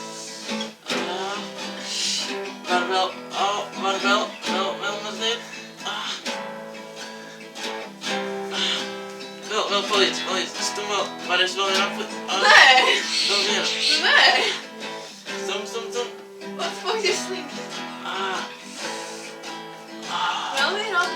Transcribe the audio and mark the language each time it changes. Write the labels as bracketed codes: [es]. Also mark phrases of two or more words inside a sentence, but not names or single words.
[lv] Var vēl mazliet. Vēl palīdz, stum vēl, varēs vēl vienu apli. Nē! Vēl vienu. Nē! Stum. [en] What the fuck is slinkt? [lv] Vēl vienu apli.